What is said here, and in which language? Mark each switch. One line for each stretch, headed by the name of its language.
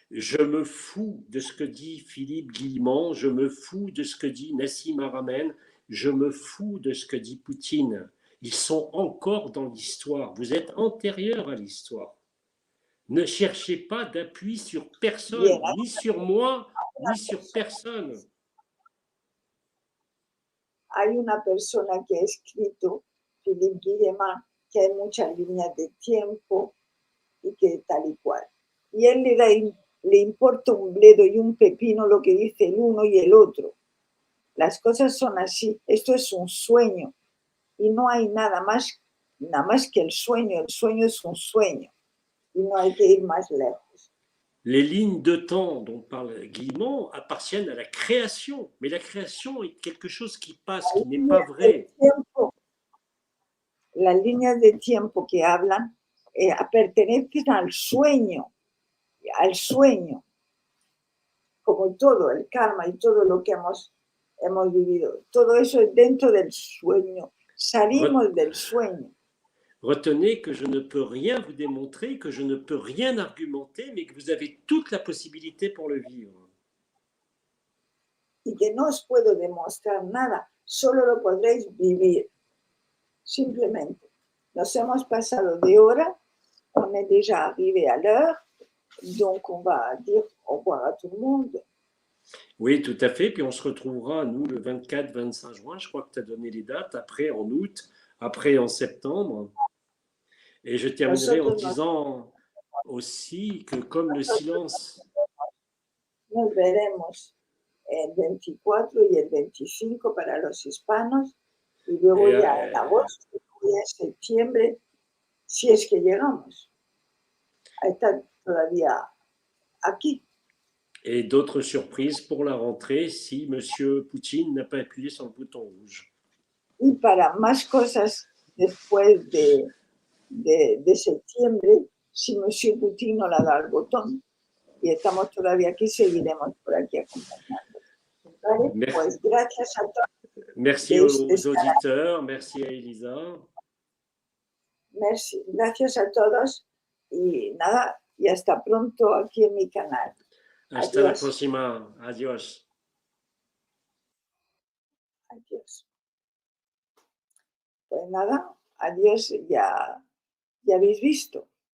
French: Je me fous de ce que dit Philippe Guillemont, je me fous de ce que dit Nassim Haramein, je me fous de ce que dit Poutine. Ils sont encore dans l'histoire. Vous êtes antérieur à l'histoire. Ne cherchez pas d'appui sur personne, Bien, ni sur moi, ni sur personne.
Spanish: Hay una persona que ha escrito, Philippe Guillemont, que hay muchas líneas de tiempo y que tal y cual. Y él le importa un bledo y un pepino lo que dice el uno y el otro. Las cosas son así. Esto es un sueño y no hay nada más que el sueño es un sueño y no hay que ir más lejos.
French: Les lignes de temps dont parle Guillemot appartiennent à la création, mais la création est quelque chose qui passe, qui n'est pas vrai.
Spanish: Las líneas de tiempo que hablan pertenecen al sueño, como todo el karma y todo lo que hemos vivido. Todo eso es dentro del sueño. Salimos del sueño.
French: Retenez que je ne peux rien vous démontrer, que je ne peux rien argumenter, mais que vous avez toute la possibilité pour le vivre.
Spanish: Y que no os puedo demostrar nada, solo lo podréis vivir. Simplemente. Nos hemos pasado de hora,
French: on est déjà arrivé à l'heure, donc on va dire au revoir à tout le monde. Oui, tout à fait. Puis on se retrouvera, nous, le 24-25 juin. Je crois que tu as donné les dates. Après, en août. Après, en septembre. Et je terminerai en disant aussi que comme le silence...
Spanish: Nos veremos el 24 y el 25 para los hispanos. Y luego ya en agosto y en septiembre, si es que llegamos a estar todavía aquí.
French: Et d'autres surprises pour la rentrée si M. Poutine n'a pas appuyé sur le bouton rouge.
Spanish: Y para más cosas después de septiembre, si M. Putin no le da el botón y estamos todavía aquí, seguiremos por aquí acompañando. ¿Vale? Pues gracias a todos.
French: Merci aux auditeurs, merci à Elisa.
Spanish: Merci, gracias a todos y nada, y hasta pronto aquí en mi canal. Hasta la Adiós. próxima. Adiós. Adiós. Pues nada, adiós, ya habéis visto.